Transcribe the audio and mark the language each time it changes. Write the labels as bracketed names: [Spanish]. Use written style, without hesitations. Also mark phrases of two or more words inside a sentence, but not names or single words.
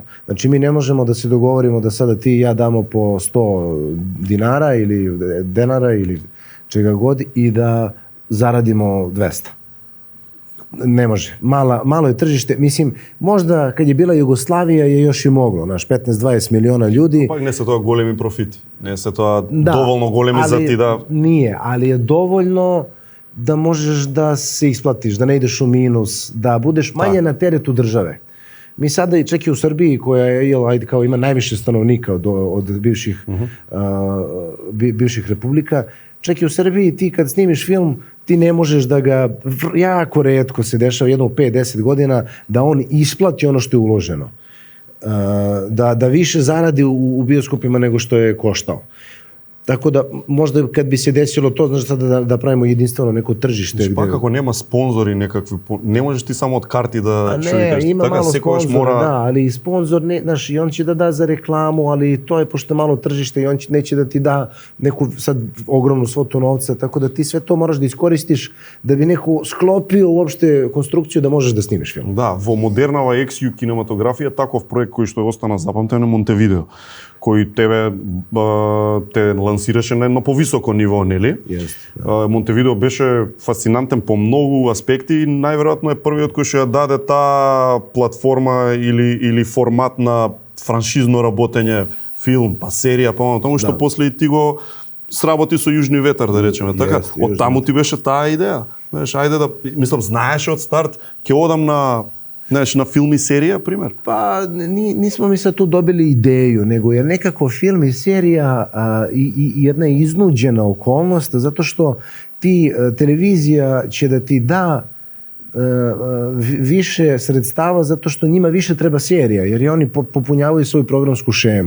[Serbian] Znači mi ne možemo da se dogovorimo da sada ti i ja damo po 100 dinara ili denara ili čega god i da zaradimo 200. Ne može. Malo je tržište. Mislim, možda kad je bila Jugoslavija je još i moglo. 15-20 miliona ljudi. [Macedonian] Пак не се тоа големи профити. Не се тоа доволно големи за ти да... [Serbian] Nije, ali je dovoljno da možeš da se isplatiš, da ne ideš u minus, da budeš manje na teretu države. Mi sada i čak i u Srbiji koja je, kao ima najviše stanovnika od bivših republika, čak i u Srbiji ti kad snimiš film, ti ne možeš da ga, jako retko se dešava, jedno u 5-10 godina, da on isplati ono što je uloženo. Da više zaradi u bioskopima nego što je koštao. Tako da, možda kad bi se desilo to, znaš sada da pravimo jedinstveno neko tržište. [Macedonian] Пак ако нема спонзори некакви, не можеш ти само од карти да шуитеш. Има мало спонзора, да, [Serbian] ali i sponzor, znaš, i on će da da za reklamu, ali to je pošto je malo tržište i on neće da ti da neku sad ogromnu svotu novca, tako da ti sve to moraš da iskoristiš da bi neko sklopio uopšte konstrukciju da možeš da snimiš film. [Macedonian] Да, во модернава екс-ю кинематографија таков проект кој што е остана запамтен е Монтевидео, кој те лансираше на едно повисоко ниво, нели? Монтевидео беше фасцинантен по многу аспекти и најверојатно е првиот кој што ја даде таа платформа или формат на франшизно работење, филм, па серија, па тому што после и ти го сработи со Јужни ветар, да речеме, така? Од таму ти беше таа идеја. Знаеш, ајде да, мислам, знаеше од старт, ќе одам на [Serbian] film i serija, primjer? Pa nismo mi sad tu dobili ideju, nego je nekako film i serija i jedna iznuđena okolnost, zato što televizija će da ti da više sredstava zato što njima više treba serija, jer i oni popunjavaju svoju programsku šemu.